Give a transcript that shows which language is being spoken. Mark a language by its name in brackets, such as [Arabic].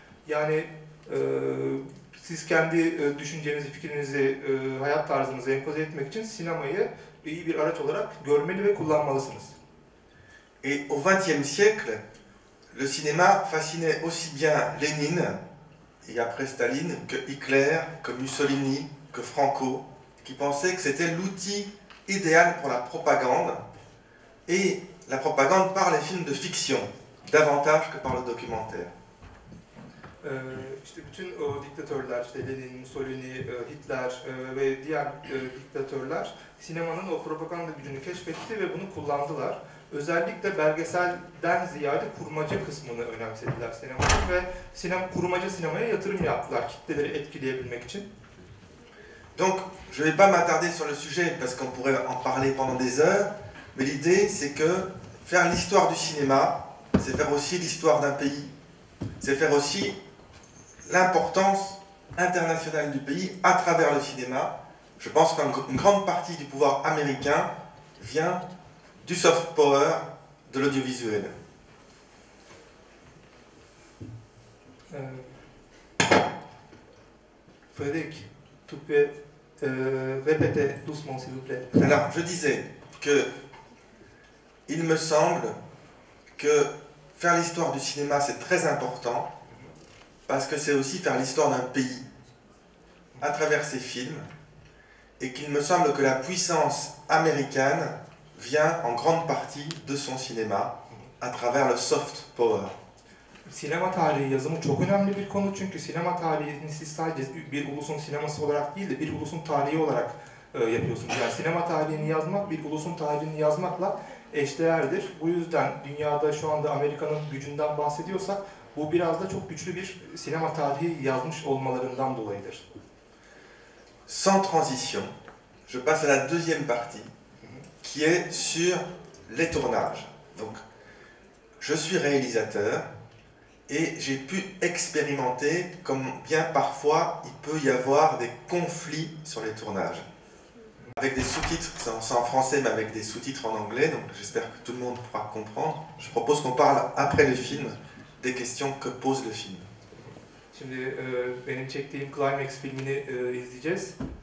[Turkish] Yani siz kendi düşüncenizi, fikrinizi, hayat tarzınızı empoze etmek için sinemayı iyi bir araç olarak görmeli ve kullanmalısınız. [French] Et au XXe siècle, le cinéma fascinait aussi bien Lénine et après Staline que Hitler, que Mussolini, que Franco, qui pensaient que c'était l'outil idéal pour la propagande, et la propagande par les films de fiction. davantage que par le documentaire. İşte bütün o diktatörler, işte Lenin, Mussolini, Hitler ve diğer diktatörler sinemanın o propaganda gücünü keşfetti ve bunu kullandılar. Özellikle belgeselden ziyade kurmaca kısmını önemsediler sinemanın ve kurmaca sinemaya yatırım yaptılar kitleleri etkileyebilmek için. Donc, je ne vais pas m'attarder sur le sujet parce qu'on pourrait en parler pendant des heures, mais l'idée c'est que faire l'histoire du cinéma, c'est faire aussi l'histoire d'un pays. C'est faire aussi l'importance internationale du pays à travers le cinéma. Je pense qu'une grande partie du pouvoir américain vient du soft power de l'audiovisuel. Frédéric, tu peux répéter doucement s'il vous plaît. Alors, je disais que il me semble que faire l'histoire du cinéma, c'est très important, parce que c'est aussi faire l'histoire d'un pays à travers ses films, et qu'il me semble que la puissance américaine vient en grande partie de son cinéma, à travers le soft power. [Turkish] Sinema tarihi yazımı çok önemli bir konu çünkü sinema tarihini siz sadece bir ulusun sineması olarak değil de bir ulusun tarihi olarak yapıyorsunuz. Yani sinema tarihini yazmak bir ulusun tarihini yazmakla eşdeğerdir. Bu yüzden dünyada şu anda Amerika'nın gücünden bahsediyorsak bu biraz da çok güçlü bir sinema tarihi yazmış olmalarından dolayıdır. [French] Sans transition, je passe à la deuxième partie, qui est sur les tournages. Donc, je suis réalisateur et j'ai pu expérimenter combien parfois il peut y avoir des conflits sur les tournages. Avec des sous-titres, c'est en français mais avec des sous-titres en anglais, donc j'espère que tout le monde pourra comprendre. Je propose qu'on parle après le film des questions que pose le film. [Turkish] Şimdi benim çektiğim Climax filmini izleyeceğiz.